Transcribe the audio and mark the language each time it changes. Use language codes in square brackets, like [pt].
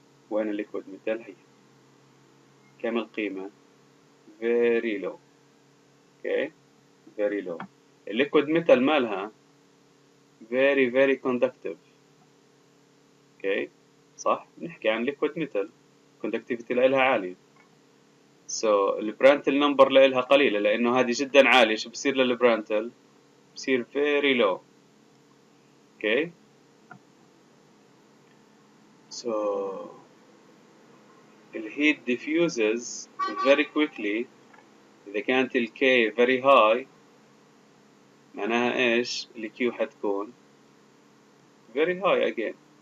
[ar] وين liquid metal هي؟ كم القيمة؟ [en] very low. okay, very low. liquid metal [ar] مالها [en] very very conductive. okay. [ar] صح؟ نحكي عن liquid metal conductivity لها عالية. so البرانتل نمبر لها قليلة لأنه هذه جدا عالية. شو بصير للبرانتل؟ بصير [en] very low. okay so the heat diffuses very quickly. [ar] إذا كانت ال K [en] very high [ar] معناها إيش؟ ال Q حتكون very high again.